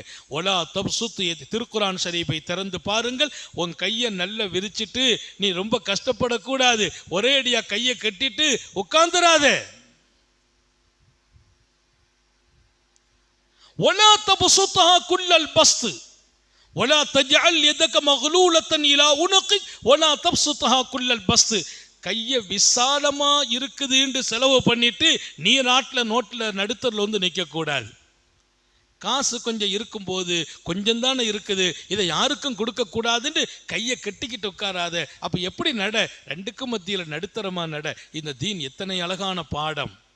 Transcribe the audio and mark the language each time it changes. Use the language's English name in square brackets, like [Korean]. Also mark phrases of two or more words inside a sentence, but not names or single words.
[Arabic] ولا تبسط, [Tamil] திருக்குர்ஆன் ஷரீஃபை திறந்து பாருங்கள். உன் கையை நல்லா விரிச்சிட்டு நீ ரொம்ப கஷ்டப்படக்கூடாது, ஒரே அடியா கையை கட்டிட்டு உட்கார்ந்துராதே. [Arabic] ولا تبسطها كل البسط ولا تجعل يدك مغلولة إلى عنقك ولا تبسطها كل البسط. [Tamil] கையை விசாலமா இருக்குதுன்னு செலவு பண்ணிட்டு நீ நோட்டில் நடுத்தரில் வந்து நிற்க கூடாது. காசு கொஞ்சம் இருக்கும்போது கொஞ்சம் தானே இருக்குது, இதை யாருக்கும் கொடுக்க கூடாதுன்னு கையை கட்டிக்கிட்டு உட்காராத. அப்ப எப்படி நட? ரெண்டுக்கும் மத்தியில் நடுத்தரமா நட. இந்த தீன் எத்தனை அழகான பாடம்.